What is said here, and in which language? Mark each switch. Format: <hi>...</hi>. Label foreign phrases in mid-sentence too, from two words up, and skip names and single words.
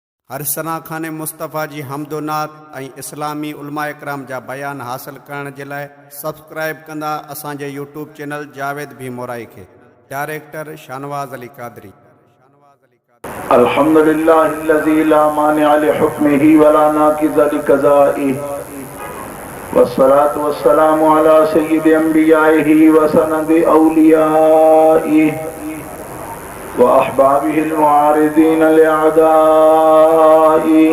<sd>हर सना खान मुस्तफ़ा जी हमदोनात ऐं इस्लामी उलमा इकराम जा बयान हासिल करण जे लाइ सब्सक्राइब कंदा असांजे यूट्यूब चैनल जावेद भी मोराई खे। डायरेक्टर शानवाज़ अली क़ादरी।</sd> <ar>الحمد لله الذي لا مانع لحكمه ولا ناقض لقضائه والصلاة والسلام على سيد أنبيائه وسند أوليائه وأحبابه المعارضين لأعدائه.</ar>